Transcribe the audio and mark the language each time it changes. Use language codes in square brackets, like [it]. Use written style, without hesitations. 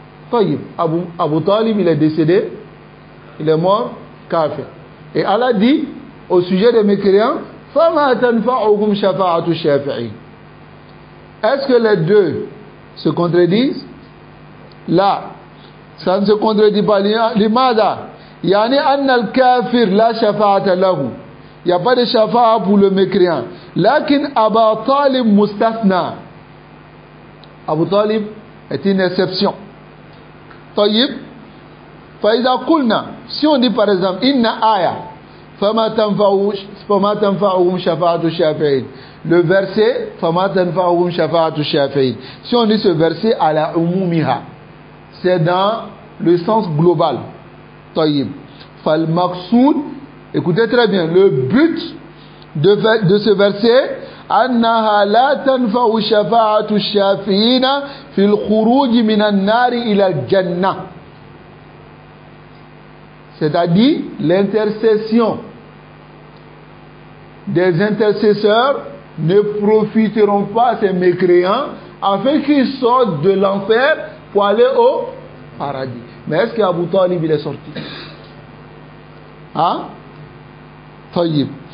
[fr] Taïb, Abu Talib, il est décédé, il est mort, kafir. Et Allah dit au sujet des mécréants, [ar] فَمَا تَنْفَعُهُمْ شَفَاعَةُ الشَّافِعِينَ. [fr] Est-ce que les deux se contredisent? Là, ça ne se contredit pas. [ar] لماذا؟ يعني أن الكافر لا شفاعة له. [fr] Il n'y a pas de shafa'a pour le mécréant. [ar] لكن أبا طالب مستثنى. [fr] Abu Talib est une exception. Tayyib. [ar] فإذا قلنا, [fr] si on dit par exemple [ar] إن آية فما تنفعهم شفاعة الشافعين, [fr] le verset [ar] فما تنفعهم شفاعة الشافعين, [fr] si on dit ce verset à la umumiha, c'est dans le sens global. [ar] Tayyib. فالمقصود, [fr] écoutez très bien, le but de ce verset, [ar] أنها لا تنفع شفاعة الشافعين في الخروج من النار إلى الجنة. [fr] C'est-à-dire l'intercession des intercesseurs ne profiteront pas à ces mécréants afin qu'ils sortent de l'enfer pour aller au paradis. Mais est-ce qu'Abu Talib il est sorti? Hein? Tayyib.